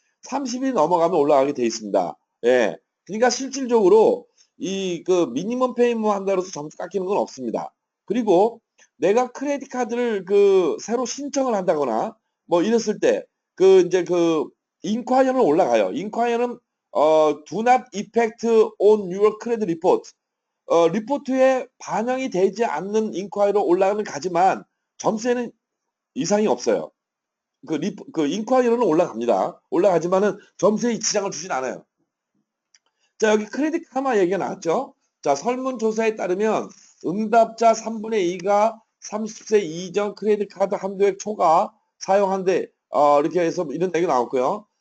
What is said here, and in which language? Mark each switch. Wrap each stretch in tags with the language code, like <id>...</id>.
<ko>30일 넘어가면 올라가게 돼 있습니다. 예. 그러니까 실질적으로 미니멈 페이먼 한다고 해서 점수 깎이는 건 없습니다. 그리고 내가 크레딧 카드를 새로 신청을 한다거나 뭐 이랬을 때 인콰이어는 올라가요.</ko> <en>인콰이어는 do not affect on your credit report.</en> <ko>리포트에 반영이 되지 않는 인콰이어로 올라가는 가지만 점수에는 이상이 없어요. 인콰이어는 올라갑니다. 올라가지만은 점수에 지장을 주진 않아요. 자, 여기 크레딧 카마 얘기가 나왔죠. 자, 설문조사에 따르면 응답자 3분의 2가 30세 이전 크레딧 카드 한도액 초과 사용한데 이렇게 해서 이런 얘기가 나왔고요.</ko>